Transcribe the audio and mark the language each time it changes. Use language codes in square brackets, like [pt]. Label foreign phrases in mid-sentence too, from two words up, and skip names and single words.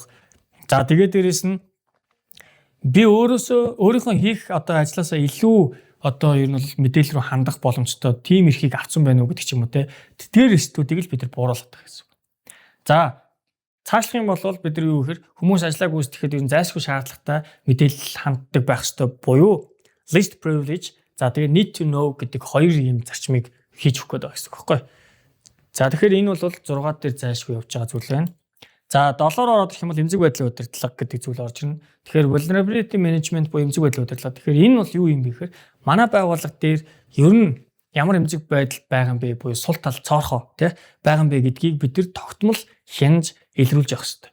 [mn] За тэгээд дээрэс нь би өөрийнхөө хийх одоо ажилласаа илүү одоо ер нь бол мэдээлэл рүү хандах боломжтой тим эрхийг авсан байна уу гэдэг ч юм уу те. Тэр эрсдлүүдийг л бид нар бууруулах гэсэн. За цаашлах юм бол бид нар юу гэхээр хүмүүс ажлаа гүйцэтгэхэд ер нь зайлшгүй шаардлагатай мэдээлэл ханддаг байх ёстой буюу [en] least privilege [mn] за тэгээ [en] need to know [mn] гэдэг хоёр юм зарчмыг хийж өгөх гэдэг гэсэн үг байхгүй. За тэгэхээр энэ бол 6 дээр зайлшгүй явж байгаа зүйл байна. За 7-оор ороод ирэх юм бол эмзэг байдлын удирдлага гэдэг зүйл орж ирнэ. Тэгэхээр [en] vulnerability management [mn] буюу эмзэг байдлын удирдлага. Тэгэхээр энэ бол юу юм бэ гэхээр манай байгууллага дээр ер нь ямар эмзэг байдал байгаа юм бэ буюу сул тал цоорхоо тий байгаа юм бэ гэдгийг бид нар тогтмол хянаж илрүүлж явах хэрэгтэй.